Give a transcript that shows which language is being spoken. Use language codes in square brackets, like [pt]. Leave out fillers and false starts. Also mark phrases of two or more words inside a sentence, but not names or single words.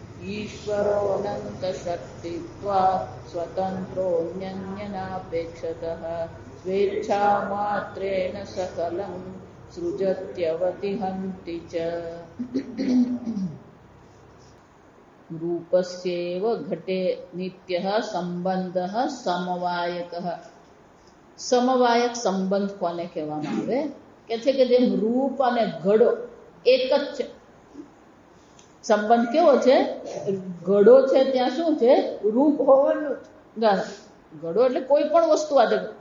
[sa] ईश्वरोऽनन्तशक्तित्वात् स्वतन्त्रोऽन्यन्यनापेक्षतः स्वेच्छामात्रेण सकलं सृजत्यवतिहन्ति च रूपस्येव घटे नित्यः संबंधः [gu] समवायकः સમવાયક સંબંધ કોને કહેવામાં આવે કે છે કે જેમ રૂપ અને ઘડો એક જ છે સંબંધ કેવો છે ઘડો છે ત્યાં શું છે રૂપ હોવાનું ઘડો એટલે કોઈ પણ વસ્તુ આ